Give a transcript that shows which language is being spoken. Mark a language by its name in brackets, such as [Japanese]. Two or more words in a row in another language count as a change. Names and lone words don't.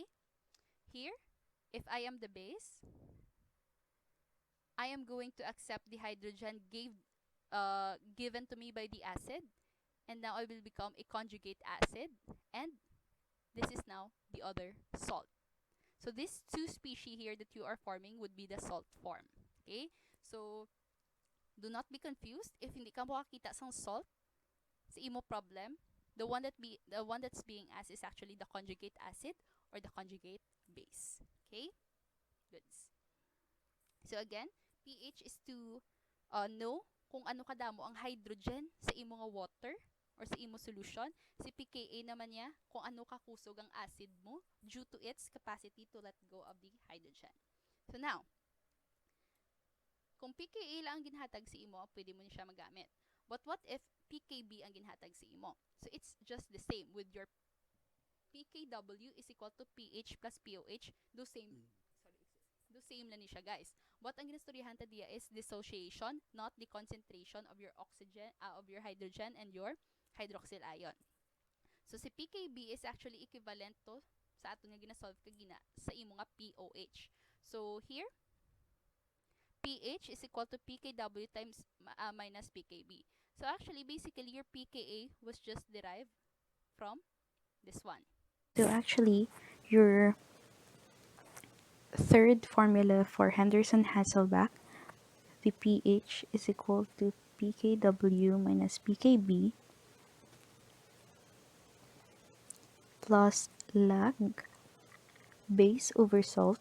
[English] Here, if I am the base, I am going to accept the hydrogen given to me by the acid, and now I will become a conjugate acid, and this is now the other salt. So these two species here that you are forming would be the salt form. Okay? So do not be confused if [Hiligaynon] hindi ka makakita sang salt sa imo problem. [English] The one that's being asked is actually the conjugate acid or the conjugate base. Okay? Goods. So again, pH is to know [Hiligaynon] kung ano kadamo ang hydrogen sa imo nga water or sa imo solution. Si pKa naman niya kung ano kakusog ang acid mo [English] due to its capacity to let go of the hydrogen. So now, [Hiligaynon] kung pKa lang ang ginhatag sa imo, pwede mo siya magamit. [English] But what if [Hiligaynon] pKb ang ginhatag sa imo? [English] So it's just the same with your pKw is equal to pH plus pOH. Do [Hiligaynon] same lang ni siya, [English] guys. But [Hiligaynon] ang ginastoryahan ta diya [English] is dissociation, not the concentration of your oxygen, of your hydrogen and your hydroxyl ion. [Hiligaynon] So si pKb [English] is actually equivalent to [Hiligaynon] sa ato nga ginasolve kagina sa imo nga pOH. [English] So here, pH is equal to pKw times minus pKb. So actually, basically, your pKa was just derived from this one. So actually, your third formula for Henderson-Hasselbalch, the pH is equal to pKw minus pKb plus log base over salt.